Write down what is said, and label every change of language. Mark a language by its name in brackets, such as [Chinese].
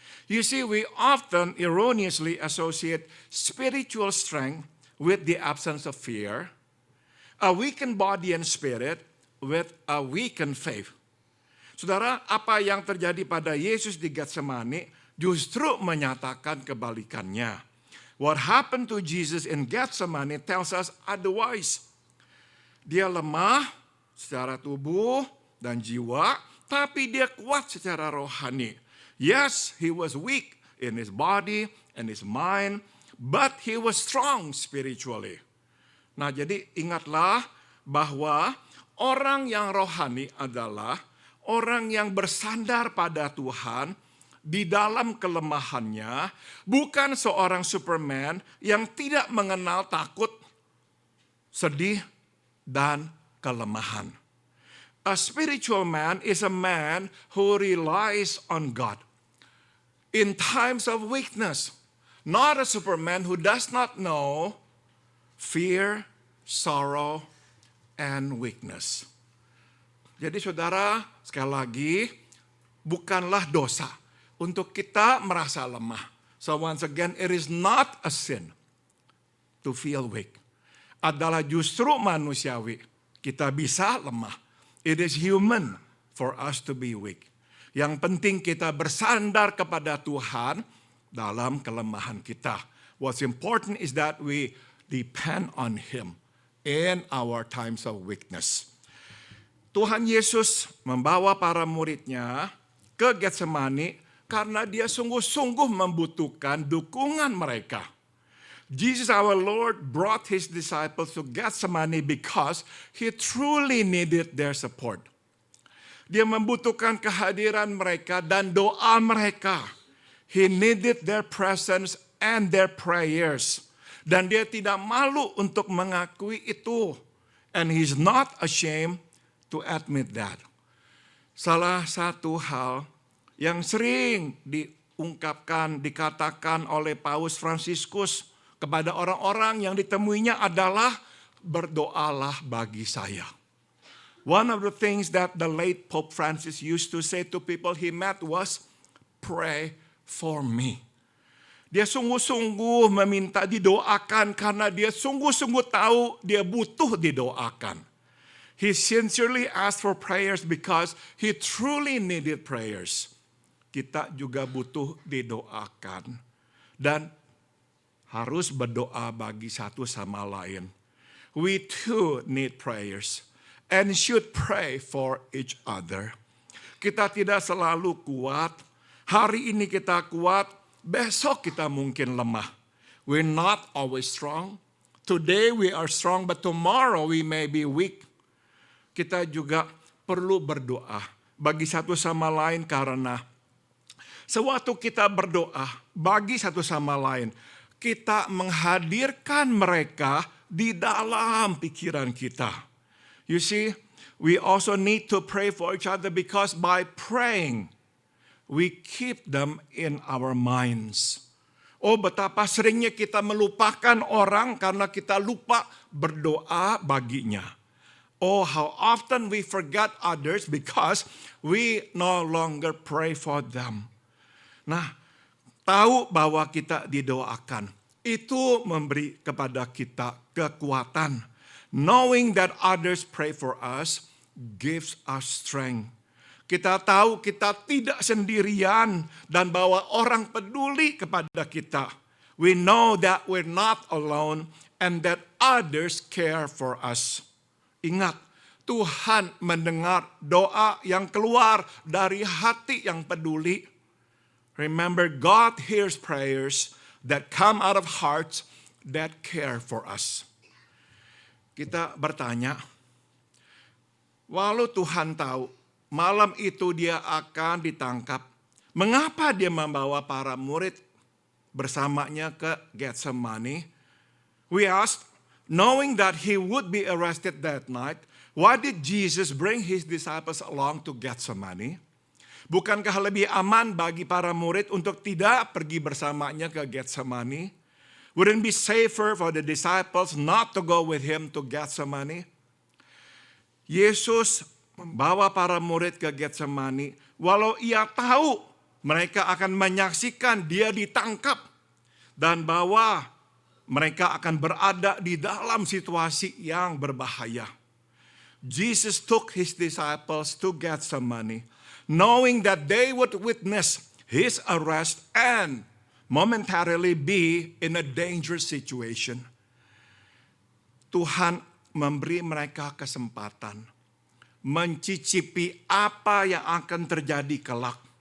[English] You see, we often erroneously associate spiritual strength with the absence of fear, a weakened body and spirit with a weakened faith. [Indonesian] Saudara, apa yang terjadi pada Yesus di Getsemani justru menyatakan kebalikannya. [English] What happened to Jesus in Gethsemane tells us otherwise. [Indonesian] Dia lemah secara tubuh dan jiwa, tapi dia kuat secara rohani. [English] Yes, he was weak in his body and his mind, but he was strong spiritually. [Indonesian] Nah, jadi ingatlah bahwa orang yang rohani adalah orang yang bersandar pada Tuhan di dalam kelemahannya, bukan seorang Superman yang tidak mengenal takut, sedih, dan kelemahan. [English] A spiritual man is a man who relies on God in times of weakness, not a Superman who does not know fear, sorrow, and weakness. [Indonesian] Jadi saudara, sekali lagi, bukanlah dosa untuk kita merasa lemah. [English] So once again, it is not a sin to feel weak. [Indonesian] Adalah justru manusiawi. Kita bisa lemah. [English] It is human for us to be weak. [Indonesian] Yang penting kita bersandar kepada Tuhan dalam kelemahan kita. [English] What's important is that we depend on Him in our times of weakness. [Indonesian] Tuhan Yesus membawa para muridnya ke Getsemani karena dia sungguh-sungguh membutuhkan dukungan mereka. [English] Jesus our Lord brought his disciples to Gethsemane because he truly needed their support. [Indonesian] Dia membutuhkan kehadiran mereka dan doa mereka. [English] He needed their presence and their prayers. [Indonesian] Dan dia tidak malu untuk mengakui itu. [English] And he's not ashamed to admit that. [Indonesian] Salah satu hal yang sering diungkapkan, dikatakan oleh Paus Fransiskus kepada orang-orang yang ditemuinya adalah berdoalah bagi saya. [English] One of the things that the late Pope Francis used to say to people he met was, pray for me. [Indonesian] Dia sungguh-sungguh meminta didoakan karena dia sungguh-sungguh tahu dia butuh didoakan. [English] He sincerely asked for prayers because he truly needed prayers. [Indonesian] Kita juga butuh didoakan dan harus berdoa bagi satu sama lain. [English] We too need prayers and should pray for each other. [Indonesian] Kita tidak selalu kuat. Hari ini kita kuat, besok kita mungkin lemah. [English] We're not always strong. Today we are strong, but tomorrow we may be weak. [Indonesian] kita juga perlu berdoa bagi satu sama lain, karena sewaktu kita berdoa bagi satu sama lain, kita menghadirkan mereka di dalam pikiran kita. [English] You see, we also need to pray for each other, because by praying, we keep them in our minds. [Indonesian] Oh, betapa seringnya kita melupakan orang karena kita lupa berdoa baginya. [English] Oh, how often we forget others because we no longer pray for them. [Indonesian] Nah, tahu bahwa kita didoakan, itu memberi kepada kita kekuatan. [English] Knowing that others pray for us gives us strength. [Indonesian] Kita tahu kita tidak sendirian dan bahwa orang peduli kepada kita. [English] We know that we're not alone and that others care for us. [Indonesian] Ingat, Tuhan mendengar doa yang keluar dari hati yang peduli. [English] Remember, God hears prayers that come out of hearts that care for us. [Indonesian] Kita bertanya, walau Tuhan tahu malam itu dia akan ditangkap, mengapa dia membawa para murid bersamanya ke Getsemani? [English] We asked, knowing that he would be arrested that night, why did Jesus bring his disciples along to Getsemani? [Indonesian] Bukankah lebih aman bagi para murid untuk tidak pergi bersamanya ke Getsemani? [English] Wouldn't it be safer for the disciples not to go with him to Getsemani? [Indonesian] Yesus membawa para murid ke Getsemani, walau ia tahu mereka akan menyaksikan dia ditangkap dan bahwa mereka akan berada di dalam situasi yang berbahaya. [English] Jesus took his disciples to Getsemani, knowing that they would witness his arrest and momentarily be in a dangerous situation. [Indonesian] Tuhan memberi mereka kesempatan mencicipi apa yang akan terjadi kelak.